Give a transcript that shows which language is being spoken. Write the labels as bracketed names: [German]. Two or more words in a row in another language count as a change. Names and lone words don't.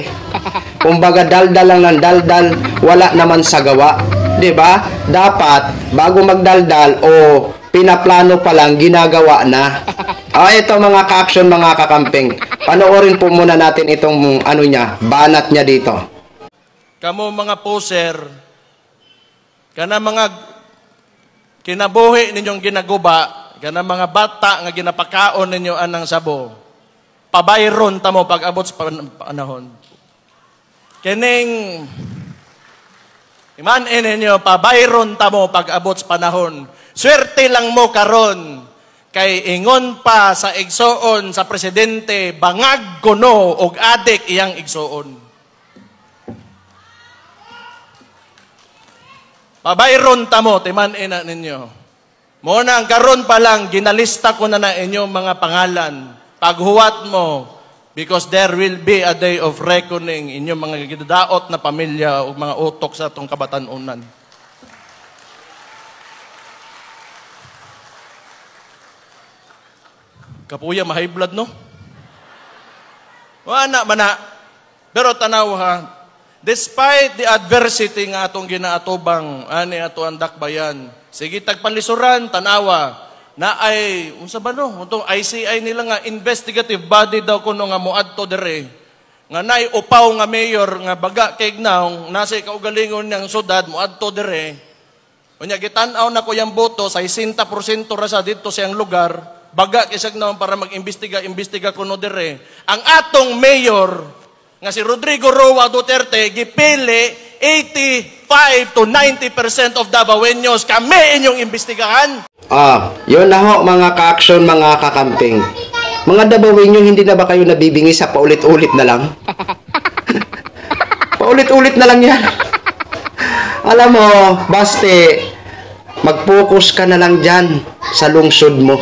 [Filipino] Kumbaga daldal lang ng daldal, wala naman sa gawa. 'Di ba? Dapat bago magdaldal o pinaplano pa lang ginagawa na. Ito mga ka-action, mga kakamping. Panoorin po muna natin itong banat niya dito. [Cebuano] Kamo mga poser, kana mga kinabuhi ninyong ginaguba, kana mga bata nga ginapakaon ninyo anang sabo, pabayron ta mo pag abot sa panahon. Kining iman ninyo, pabayron ta mo pag abot sa panahon. Swerte lang mo karon kay ingon pa sa igsoon sa presidente, bangag kuno og adik iyang igsoon. Pabayron ta mo, timan ina ninyo. Muna ang karon pa lang, ginalista ko na inyong mga pangalan. Paghuwat mo, [English] because there will be a day of reckoning [Cebuano] inyong mga gidadaot na pamilya o mga utok sa atong kabatanunan. Kapuya, ma-high blood, no? Wala mana. Pero tanaw ha, [English] despite the adversity [Cebuano] nga atong ginaatubang, ani ato ang dakbayan, sige tagpalisuran, tanawa, na ay, unsa ba no? Itong ICI nila nga, investigative body daw kuno nga muadto dere, nga nay upaw nga mayor, nga baga kay gnaw, nasa kaugalingon niyang sudad, muadto dere, unya gitanaw na ko yung boto, sa 60% rasa dito sa yung lugar, baga kisag naman para mag-imbestiga kuno dere. Ang atong mayor, nga si Rodrigo Roa Duterte, gipili 85 to 90% of Davaoenos kami inyong imbestigahan. [Filipino] Yun na ho mga ka-action, mga kakamping. Mga Davaoenyo, hindi na ba kayo nabibingi sa paulit-ulit na lang? Paulit-ulit na lang yan. Alam mo, Baste, mag-focus ka na lang dyan sa lungsod mo.